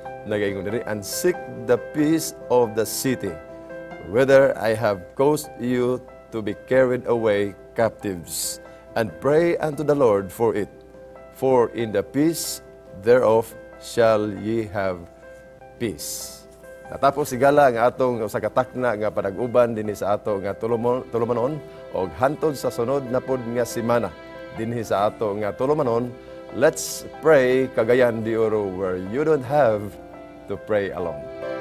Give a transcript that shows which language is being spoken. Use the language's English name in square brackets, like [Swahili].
[Cebuano] Nagaingon diri, [English] and seek the peace of the city, whether I have caused you to be carried away captives, and pray unto the Lord for it. For in the peace thereof shall ye have peace. [Cebuano] Natapos sigala ang atong sa katakna nga panag-uban dinhi sa ato nga tulumanon og hantod sa sunod na pod nga semana dinhi sa ato nga tulumanon. [English] Let's pray Cagayan de Oro, where you don't have to pray alone.